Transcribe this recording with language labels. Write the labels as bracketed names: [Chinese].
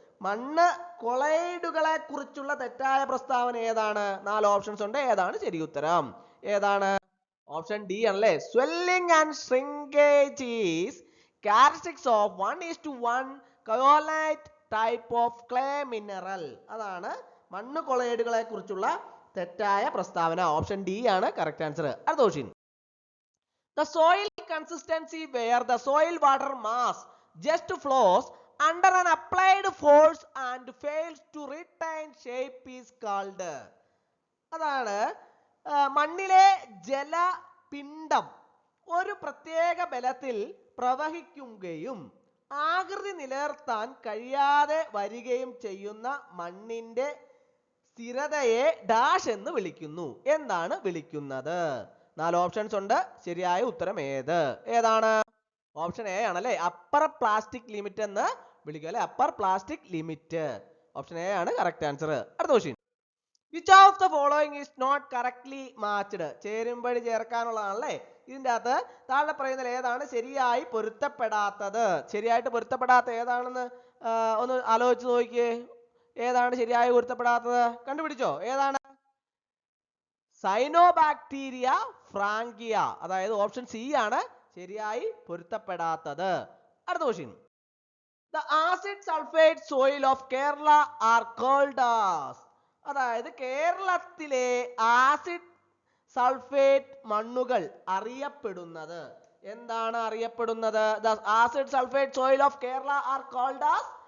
[Malayalam] മണ്ണ് കൊളൈഡുകളെ കുറിച്ചുള്ള തെറ്റായ പ്രസ്താവന ഏതാണ്? 4 ഓപ്ഷൻസ് ഉണ്ട്. ഏതാണ് ശരി ഉത്തരം? ഏതാണ്? ഓപ്ഷൻ ഡി ആണല്ലേ, [English] Swelling and shrinkage is characteristics of 1:1 kaolinite type of clay mineral. [Malayalam] അതാണ് മണ്ണ് കൊളൈഡുകളെ കുറിച്ചുള്ള തെറ്റായ പ്രസ്താവന. ഓപ്ഷൻ ഡി ആണ് കറക്റ്റ് ആൻസർ. അടുത്ത question. [English] The soil consistency where the soil water mass just flows under an applied force and fails to retain shape is called. [Malayalam] അതാണ് മണ്ണിലെ ജലപിണ്ഡം ഒരു പ്രത്യേക ബലത്തിൽ പ്രവഹിക്കുകയും ആകൃതി നിലനിർത്താൻ കഴിയാതെ വരികയും ചെയ്യുന്ന മണ്ണിന്റെ സ്ഥിരതയെ ഡാഷ് എന്ന് വിളിക്കുന്നു. എന്താണ് വിളിക്കുന്നത്? 4 ഓപ്ഷൻസ് ഉണ്ട്. ശരിയായ ഉത്തരം ഏതാണ്? ഓപ്ഷൻ എ ആണ് അല്ലേ? അപ്പർ പ്ലാസ്റ്റിക് ലിമിറ്റ് എന്ന് വിളിക്കുക അല്ലെ? Upper plastic limit. Option A ആണ് കറക്റ്റ് ആൻസർ. അടുത്ത question. [English] Which of the following is not correctly matched? [Malayalam] ചേരുംപടി ചേർക്കാനുള്ളതാണല്ലേ. ഇതിൻ്റെ അകത്ത് താഴെ പറയുന്നതിൽ ഏതാണ് ശരിയായി പൊരുത്തപ്പെടാത്തത്? ശരിയായിട്ട് പൊരുത്തപ്പെടാത്ത ഏതാണെന്ന് ഒന്ന് ആലോചിച്ച് നോക്കിയേ. ഏതാണ് ശരിയായി പൊരുത്തപ്പെടാത്തത്? കണ്ടുപിടിച്ചോ? ഏതാണ്? സൈനോബാക്ടീരിയ ഫ്രാങ്കിയ, അതായത് ഓപ്ഷൻ സി ആണ് ശരിയായി പൊരുത്തപ്പെടാത്തത്. അടുത്ത question. [English] The acid sulfate soil of Kerala are called as. [Malayalam] അതായത് കേരളത്തിലെ ആസിഡ് സൾഫേറ്റ് മണ്ണുകൾ അറിയപ്പെടുന്നത് എന്താണ്? അറിയപ്പെടുന്നത് [English] the acid sulfate soil of Kerala are called as.